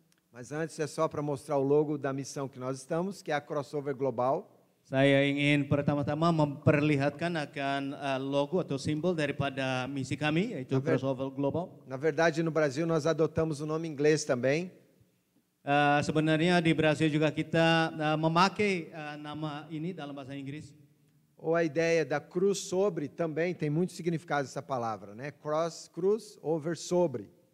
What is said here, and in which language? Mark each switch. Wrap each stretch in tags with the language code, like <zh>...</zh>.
<pt>Mas antes é só para mostrar o logo da missão que nós estamos, que é a Crossover Global.</pt> <id>Saya ingin pertama-tama memperlihatkan akan logo atau simbol daripada misi kami, yaitu Crossover Global.</id> <pt>Na verdade, no Brasil nós adotamos o nome inglês também.</pt> <id>Sebenarnya di Brasil juga kita memakai nama ini dalam bahasa Inggris.</id> <pt>Ou a ideia da cruz sobre também tem muito significado essa palavra, né? Cross, cruz, over, sobre.</pt>